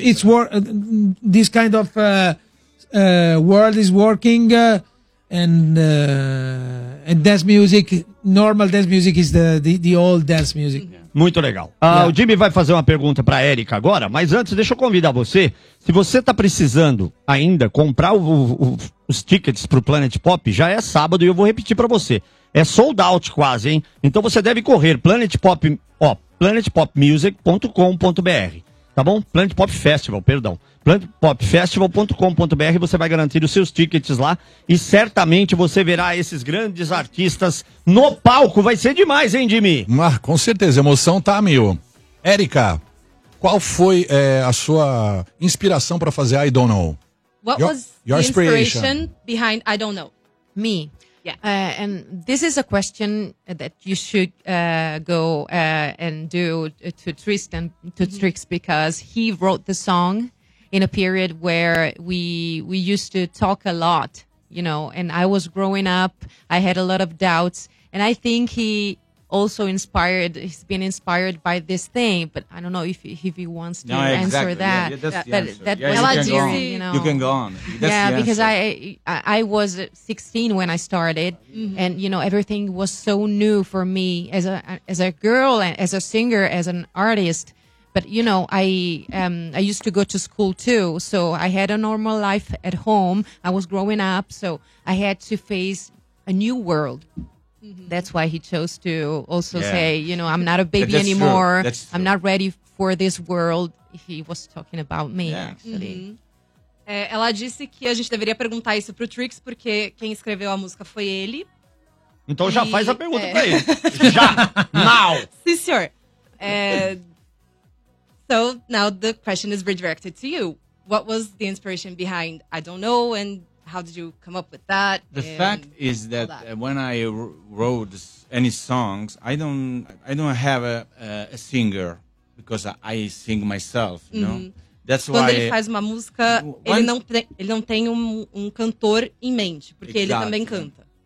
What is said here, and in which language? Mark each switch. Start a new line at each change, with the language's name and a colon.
English: It's this kind of world is working and dance music, normal dance music is the old dance music.
Portuguese: Muito legal. O Jimmy vai fazer uma pergunta pra Erika agora, mas antes deixa eu convidar você. Se você tá precisando ainda comprar os tickets pro Planet Pop, já é sábado e eu vou repetir pra você. é sold out quase, hein? Então você deve correr Planet Pop, ó, planetpopmusic.com.br, tá bom? Planet Pop Festival, perdão. planetpopfestival.com.br, você vai garantir os seus tickets lá e certamente você verá esses grandes artistas no palco. Vai ser demais, hein, Jimmy? Ah, com certeza, emoção tá, meu. Érica, qual foi a sua inspiração para fazer I Don't Know?
English: What was your inspiration behind I Don't Know? Me. Yeah. And this is a question that you should go and do to Tristan, to Trix, because he wrote the song in a period where we used to talk a lot, you know, and I was growing up, I had a lot of doubts, and I think he also inspired, he's been inspired by this thing, but I don't know if he wants to answer that. You can go on. That's yeah, because I was 16 when I started, mm-hmm. and you know, everything was so new for me as a girl, as a singer, as an artist. But, you know, I used to go to school, too. So I had a normal life at home. I was growing up. So I had to face a new world. Mm-hmm. That's why he chose to also say, you know, I'm not a baby anymore. True. I'm not ready for this world. He was talking about me, actually. Mm-hmm.
Portuguese: Ela disse que a gente deveria perguntar isso pro Trix, porque quem escreveu a música foi ele. Então já faz a pergunta pra ele. Já. Now. Sim, senhor.
English: So now the question is redirected to you. What was the inspiration behind I Don't Know, and how did you come up with that? The fact is that when I wrote any songs, I don't have a singer, because I sing myself, you know.
Portuguese: That's quando why ele faz uma música, ele não tem um cantor em mente, porque ele também canta.